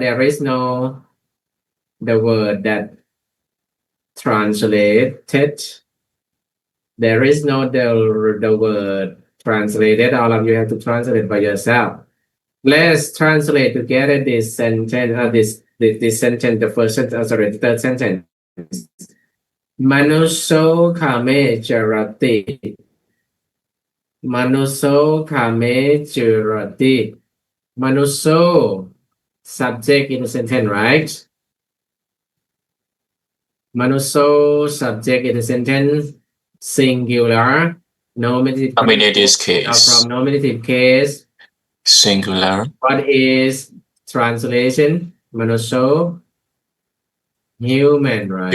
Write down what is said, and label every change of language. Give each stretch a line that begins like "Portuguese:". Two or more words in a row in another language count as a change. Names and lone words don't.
English: There is no the word that translated. There is no the word translated. All of you have to translate by yourself. Let's translate together this sentence. This sentence, the first sentence, sorry, the third sentence.
Pali: Manuso kame jarati. Manuso kame jarati.
English: Manuso, subject in the sentence, right? Manuso, subject in the sentence, singular, nominative case. from nominative case. Singular. What is translation? Manuso, human, right?